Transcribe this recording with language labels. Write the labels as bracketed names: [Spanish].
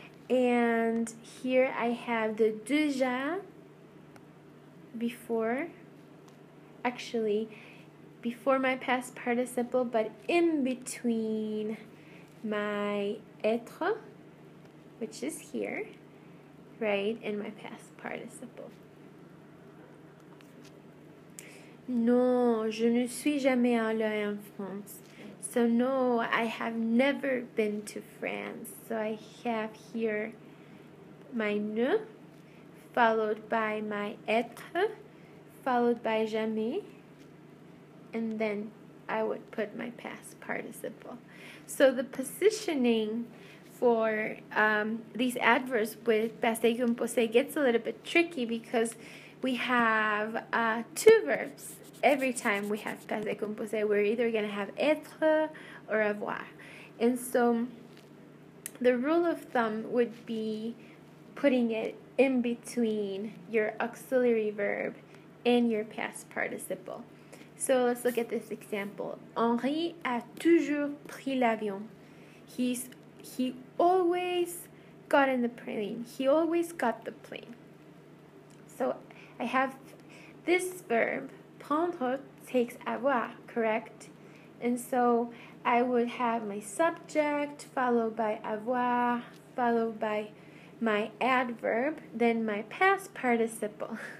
[English] And here I have the déjà before. Actually, before my past participle, but in between my être, which is here, right, and my past participle. [French] Non, je ne suis jamais allée en France. [English] So no, I have never been to France. So I have here my ne, followed by my être, followed by jamais, and then I would put my past participle. So the positioning for these adverbs with passé composé gets a little bit tricky because we have two verbs. Every time we have passé composé, we're either going to have être or avoir. And so the rule of thumb would be putting it in between your auxiliary verb and your past participle. So let's look at this example. [French] Henri a toujours pris l'avion. [English] He always got in the plane. He always got the plane. So I have this verb, prendre, takes avoir, correct? And so I would have my subject followed by avoir, followed by my adverb, then my past participle.